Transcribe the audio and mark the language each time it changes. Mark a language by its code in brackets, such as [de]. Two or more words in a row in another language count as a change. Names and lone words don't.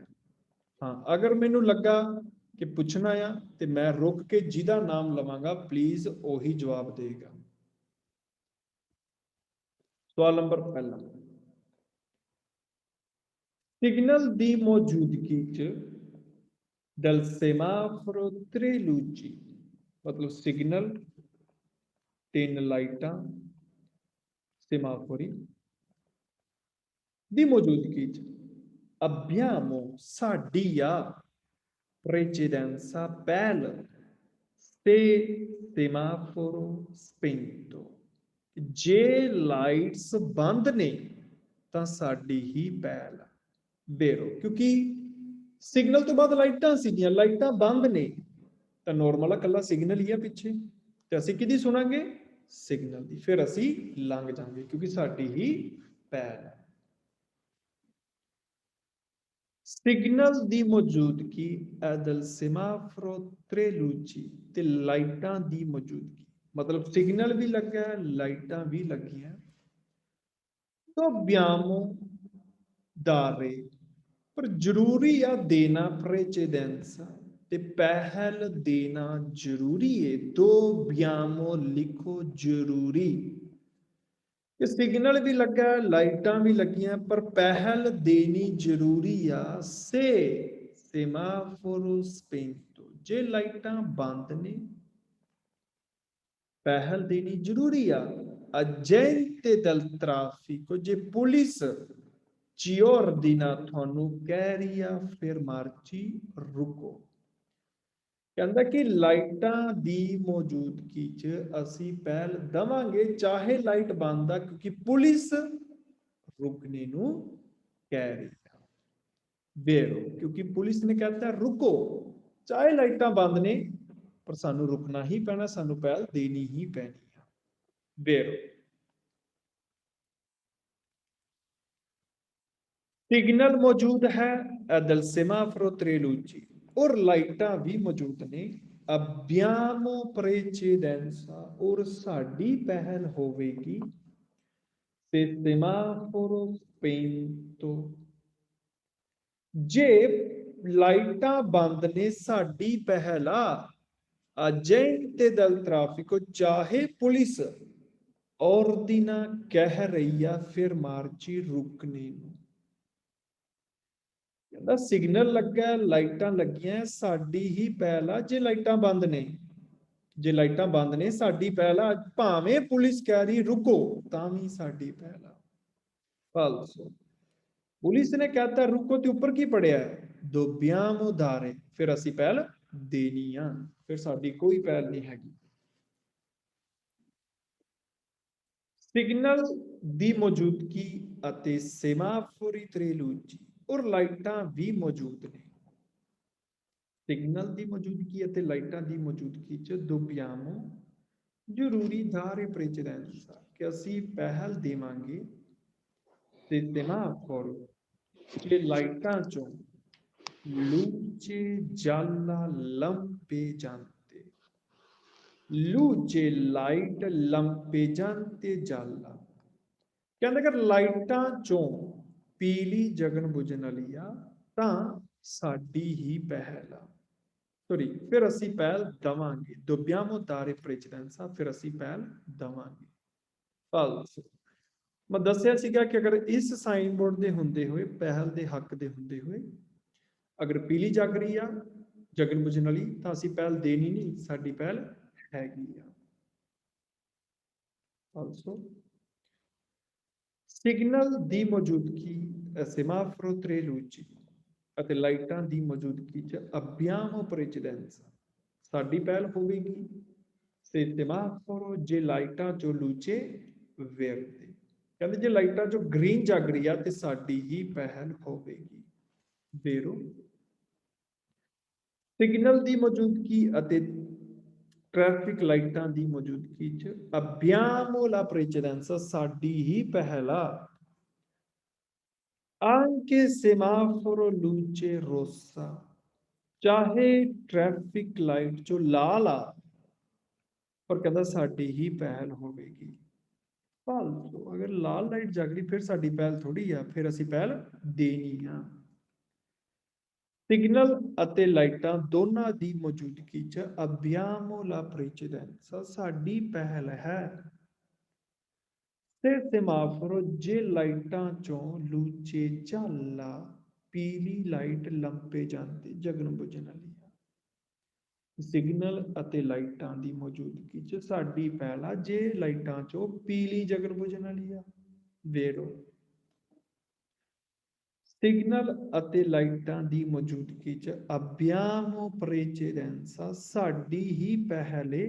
[pa] ਹਾਂ, ਅਗਰ ਮੈਨੂੰ ਲੱਗਾ ਕਿ ਪੁੱਛਣਾ ਆ ਤੇ ਮੈਂ ਰੁਕ ਕੇ ਜਿਹਦਾ ਨਾਮ ਲਵਾਂਗਾ ਪਲੀਜ਼ ਉਹੀ ਜਵਾਬ ਦੇਗਾ। ਸਵਾਲ ਨੰਬਰ ਪਹਿਲਾ, ਸਿਗਨਲ ਦੀ ਮੌਜੂਦਗੀ 'ਚ [it] del semaforo tre luci, [pa] ਮਤਲਬ ਸਿਗਨਲ, ਤਿੰਨ ਲਾਈਟਾਂ, ਸੇਮਾਫੋਰੀ ਦੀ ਮੌਜੂਦਗੀ 'ਚ abbiamo ਸਾਡੀ ਆ precedenza ਪਹਿਲ [it] se semaforo spento, [pa] ਜੇ ਲਾਈਟਸ ਬੰਦ ਨੇ ਤਾਂ ਸਾਡੀ ਹੀ ਪਹਿਲ ਬੇਰੋ, ਕਿਉਂਕਿ ਸਿਗਨਲ ਤੋਂ ਬਾਅਦ ਲਾਈਟਾਂ ਸੀਗੀਆਂ, ਲਾਈਟਾਂ ਬੰਦ ਨੇ ਤਾਂ ਨੋਰਮਲ ਆ, ਕੱਲਾ ਸਿਗਨਲ ਹੀ ਆ ਪਿੱਛੇ, ਤੇ ਅਸੀਂ ਕਿਹਦੀ ਸੁਣਾਂਗੇ? ਸਿਗਨਲ ਦੀ, ਫਿਰ ਅਸੀਂ ਲੰਘ ਜਾਵਾਂਗੇ ਕਿਉਂਕਿ ਸਾਡੀ ਹੀ ਪਹਿਲ ਹੈ। ਸਿਗਨਲ ਦੀ ਮੌਜੂਦਗੀ [it] e del semaforo tre luci [pa] ਤੇ ਲਾਈਟਾਂ ਦੀ ਮੌਜੂਦਗੀ, ਮਤਲਬ ਸਿਗਨਲ ਵੀ ਲੱਗਾ ਹੈ, ਲਾਈਟਾਂ ਵੀ ਲੱਗੀਆਂ। [it] dobbiamo dare, [pa] ਪਰ ਜ਼ਰੂਰੀ ਆ ਦੇਣਾ precedenza, ਤੇ ਪਹਿਲ ਦੇਣਾ ਜ਼ਰੂਰੀ ਹੈ। dobbiamo ਲਿਖੋ ਜ਼ਰੂਰੀ, ਕਿ ਸਿਗਨਲ ਵੀ ਲੱਗਾ, ਲਾਈਟਾਂ ਵੀ ਲੱਗੀਆਂ, ਪਰ ਪਹਿਲ ਦੇਣੀ ਜ਼ਰੂਰੀ ਆ। [it] se semaforo spento, [pa] ਜੇ ਲਾਈਟਾਂ ਬੰਦ ਨੇ ਪਹਿਲ ਦੇਣੀ ਜ਼ਰੂਰੀ ਆ। [it] agente del traffico, [pa] ਜੇ ਪੁਲਿਸ [it] ci ordina [pa] ਤੁਹਾਨੂੰ ਕਹਿ ਰਹੀ ਆ fermarci, ਰੁਕੋ। ਕਹਿੰਦਾ ਕਿ ਲਾਈਟਾਂ ਦੀ ਮੌਜੂਦਗੀ 'ਚ ਅਸੀਂ ਪਹਿਲ ਦੇਵਾਂਗੇ ਚਾਹੇ ਲਾਈਟ ਬੰਦ ਆ, ਕਿਉਂਕਿ ਪੁਲਿਸ ਰੁਕਣੇ ਨੂੰ ਕਹਿ ਰਹੀ ਆ। ਵੇਰੋ, ਕਿਉਂਕਿ ਪੁਲਿਸ ਨੇ ਕਹਿਤਾ ਰੁਕੋ, ਚਾਹੇ ਲਾਈਟਾਂ ਬੰਦ ਨੇ ਪਰ ਸਾਨੂੰ ਰੁਕਣਾ ਹੀ ਪੈਣਾ, ਸਾਨੂੰ ਪਹਿਲ ਦੇਣੀ ਹੀ ਪੈਣੀ ਆ। ਵੇਰੋ, ਸਿਗਨਲ ਮੌਜੂਦ ਹੈ [it] e del semaforo tre luci, [pa] ਔਰ ਲਾਈਟਾਂ ਵੀ ਮੌਜੂਦ ਨੇ। [it] abbiamo precedenza, [pa] ਔਰ ਸਾਡੀ ਪਹਿਲ ਹੋਵੇਗੀ। [it] se semaforo spento, [pa] ਜੇ ਲਾਈਟਾਂ ਬੰਦ ਨੇ ਸਾਡੀ ਪਹਿਲ ਆ। [it] agente del traffico, [pa] ਚਾਹੇ ਪੁਲਿਸ ordina ਕਹਿ ਰਹੀ ਆ fermarci, ਰੁਕਣੇ ਨੂੰ। ਕਹਿੰਦਾ ਸਿਗਨਲ ਲੱਗਾ, ਲਾਈਟਾਂ ਲੱਗੀਆਂ, ਸਾਡੀ ਹੀ ਪਹਿਲ ਆ। ਜੇ ਲਾਈਟਾਂ ਬੰਦ ਨੇ, ਜੇ ਲਾਈਟਾਂ ਬੰਦ ਨੇ ਸਾਡੀ ਪਹਿਲ ਆ, ਭਾਵੇਂ ਪੁਲਿਸ ਕਹਿ ਰਹੀ ਰੁਕੋ ਤਾਂ ਵੀ ਸਾਡੀ ਪਹਿਲ ਆ। ਫਾਲਸੋ, ਪੁਲਿਸ ਨੇ ਕਹਿਤਾ ਰੁਕੋ ਤੇ ਉੱਪਰ ਕੀ ਪੜਿਆ [it] dobbiamo dare, [pa] ਫਿਰ ਅਸੀਂ ਪਹਿਲ ਦੇਣੀ ਆ, ਫਿਰ ਸਾਡੀ ਕੋਈ ਪਹਿਲ ਨਹੀਂ ਹੈਗੀ। ਸਿਗਨਲ ਦੀ ਮੌਜੂਦਗੀ ਅਤੇ [it] semafori tre luci, [pa] ਔਰ ਲਾਈਟਾਂ ਵੀ ਮੌਜੂਦ ਨੇ। ਸਿਗਨਲ ਦੀ ਮੌਜੂਦਗੀ ਅਤੇ ਲਾਈਟਾਂ ਦੀ ਮੌਜੂਦਗੀ 'ਚ dobbiamo ਜ਼ਰੂਰੀ [it] dare precedenza, [pa] ਕਿ ਅਸੀਂ ਪਹਿਲ ਦੇਵਾਂਗੇ। ਤੇ ਸੇਮਾਫੋਰੋ, ਕਿ ਲਾਈਟਾਂ 'ਚੋਂ [it] luce gialla lampeggiante, luce ਲਾਈਟ lampeggiante gialla, [pa] ਕਹਿੰਦੇ ਕਿ ਲਾਈਟਾਂ 'ਚੋਂ ਪੀਲੀ ਜਗਨ ਬੁਝਣ ਵਾਲੀ ਆ ਤਾਂ ਸਾਡੀ ਹੀ ਪਹਿਲ ਆ। ਸੋਰੀ, ਫਿਰ ਅਸੀਂ ਪਹਿਲ ਦੇਵਾਂਗੇ। [it] dobbiamo dare precedenza, [pa] ਫਿਰ ਅਸੀਂ ਪਹਿਲ ਦੇਵਾਂਗੇ। ਫਾਲਸੋ, ਮੈਂ ਦੱਸਿਆ ਸੀਗਾ ਕਿ ਅਗਰ ਇਸ ਸਾਈਨ ਬੋਰਡ ਦੇ ਹੁੰਦੇ ਹੋਏ, ਪਹਿਲ ਦੇ ਹੱਕ ਦੇ ਹੁੰਦੇ ਹੋਏ, ਅਗਰ ਪੀਲੀ ਜਗ ਰਹੀ ਆ ਜਗਨ ਬੁਝਣ ਵਾਲੀ ਤਾਂ ਅਸੀਂ ਪਹਿਲ ਦੇਣੀ ਨਹੀਂ, ਸਾਡੀ ਪਹਿਲ ਹੈਗੀ ਆ। ਫਾਲਸੋ, ਸਿਗਨਲ ਦੀ ਮੌਜੂਦਗੀ [it] semaforo tre luci [pa] ਅਤੇ ਲਾਈਟਾਂ ਦੀ ਮੌਜੂਦਗੀ 'ਚ [it] abbiamo precedenza, [pa] ਸਾਡੀ ਪਹਿਲ ਹੋਵੇਗੀ। [it] se semaforo, [pa] ਜੇ ਲਾਈਟਾਂ 'ਚੋਂ [it] luce verde, [pa] ਕਹਿੰਦੇ ਜੇ ਲਾਈਟਾਂ 'ਚੋਂ ਗ੍ਰੀਨ ਜਗ ਰਹੀ ਆ ਤੇ ਸਾਡੀ ਹੀ ਪਹਿਲ ਹੋਵੇਗੀ। ਵੇਰੋ, ਸਿਗਨਲ ਦੀ ਮੌਜੂਦਗੀ ਅਤੇ ਟ੍ਰੈਫਿਕ ਲਾਈਟਾਂ ਦੀ ਮੌਜੂਦਗੀ 'ਚ [it] abbiamo la precedenza, [pa] ਸਾਡੀ ਹੀ ਪਹਿਲ ਆ। [it] anche semaforo luce rossa, [pa] ਚਾਹੇ ਟ੍ਰੈਫਿਕ ਲਾਈਟ 'ਚੋਂ ਲਾਲ ਆ ਪਰ ਕਹਿੰਦਾ ਸਾਡੀ ਹੀ ਪਹਿਲ ਹੋਵੇਗੀ। ਫਾਲਤੂ, ਅਗਰ ਲਾਲ ਲਾਈਟ ਜਗ ਰਹੀ ਫਿਰ ਸਾਡੀ ਪਹਿਲ ਥੋੜੀ ਆ, ਫਿਰ ਅਸੀਂ ਪਹਿਲ ਦੇਣੀ ਆ। ਸਿਗਨਲ ਅਤੇ ਲਾਈਟਾਂ ਦੋਨਾਂ ਦੀ ਮੌਜੂਦਗੀ 'ਚ [it] abbiamo la precedenza, [pa] ਸਾਡੀ ਪਹਿਲ ਹੈ। ਤੇ ਸੇਮਾਫੋਰੋ, ਜੇ ਲਾਈਟਾਂ 'ਚੋਂ [it] luce gialla, [pa] ਪੀਲੀ ਲਾਈਟ lampeggiante, ਜਗਨ ਬੁਝਣ ਵਾਲੀ ਆ। ਸਿਗਨਲ ਅਤੇ ਲਾਈਟਾਂ ਦੀ ਮੌਜੂਦਗੀ 'ਚ ਸਾਡੀ ਪਹਿਲ ਆ ਜੇ ਲਾਈਟਾਂ 'ਚੋਂ ਪੀਲੀ ਜਗਨ ਬੁਝਣ ਵਾਲੀ ਆ। ਵੇਰੋ, ਸਿਗਨਲ ਅਤੇ ਲਾਈਟਾਂ ਦੀ ਮੌਜੂਦਗੀ 'ਚ [it] abbiamo precedenza, [pa] ਸਾਡੀ ਹੀ ਪਹਿਲ ਏ।